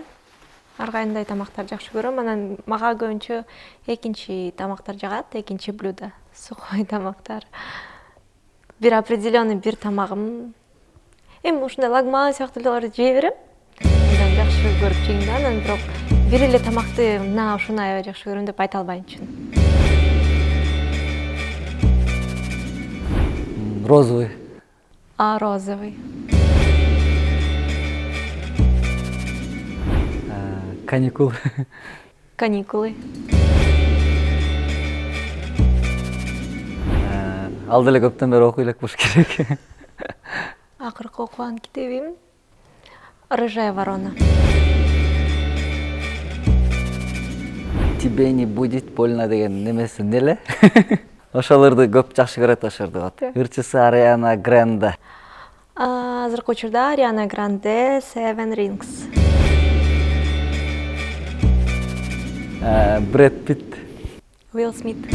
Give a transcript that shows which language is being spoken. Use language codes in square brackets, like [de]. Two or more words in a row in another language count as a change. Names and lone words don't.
[ky] Ар кандай тамактарды жакшы көрөм. Анан мага көбүнчө экинчи тамактар жагат, экинчи блюдо, сухой тамактар. Бир определенный бир тамагым. Эми ушундай лагман сыяктууларды жей берем. Андан жакшы көрүп жейм да. Анан бирок бир эле тамакты мына ушуну аябай жакшы көрөм деп айта албайм чын. [ru] Розовый. Розовый. Каникулы. Каникулы. [ky] Ал деле көптөн бери окуй элек болуш керек. Акыркы окуган китебим «Рыжая ворона». Тебе не будет больно деген немеси неле? Ошолорду көп жакшы көрөт ошорду. Ырчысы Ариана Гранде. Азыркы учурда Ариана Гранде, Seven Rings. Брэд Питт. Уилл Смит.